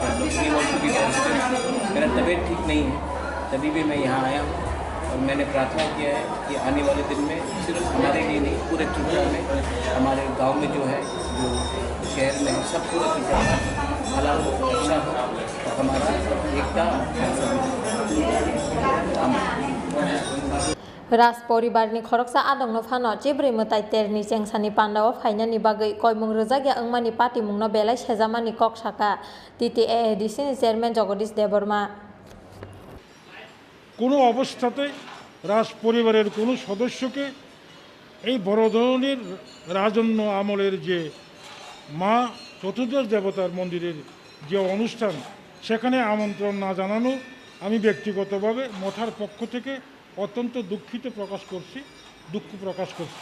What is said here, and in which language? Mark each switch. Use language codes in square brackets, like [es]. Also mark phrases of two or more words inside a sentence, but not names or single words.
[hi] मेरा तबीयत ठीक नहीं है, तभी भी मैं यहाँ आया हूँ और मैंने प्रार्थना किया है कि आने वाले दिन में सिर्फ हमारे लिए नहीं, पूरे त्रिपुरा में, हमारे गांव में जो है, जो शहर में है, सब पूरे त्रिपुरा में भला हो, अच्छा हो और हमारा एकता [trp] राज परिवारनि खरकसा आदंनो फानो चिब्रै मताइ तेरनि चेंसानि पान्डाव फाइनानि बागै कयमुं रोजागिया अंमानि पार्टी मुंनो बेलाय सेजामानि कक शाखा टीटीए एडिसिनि चेयरमैन जगदीश देबर्मा [bn] কোনো অবস্থাতে রাজ পরিবারের কোনো সদস্যকে এই বড় ধরনের রাজন্য আমলের যে মা চতুর্দশ দেবতার মন্দিরের যে অনুষ্ঠান সেখানে আমন্ত্রণ না জানানো আমি ব্যক্তিগতভাবে মঠার পক্ষ থেকে অত্যন্ত দুঃখ প্রকাশ করছি।